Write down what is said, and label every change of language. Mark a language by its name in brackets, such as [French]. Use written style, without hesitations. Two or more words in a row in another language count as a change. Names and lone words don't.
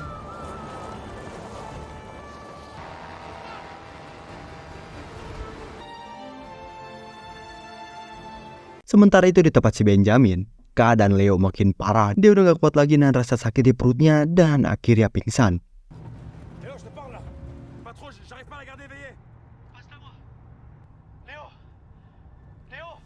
[Indonesian] Sementara itu di tempat si Benjamin, keadaan Leo makin parah. Dia udah gak kuat lagi nahan rasa sakit di perutnya dan akhirnya pingsan. [French] Léo, je te parle là. Pas trop, j'arrive pas à la garder éveillée. Passe à moi. Léo. Léo.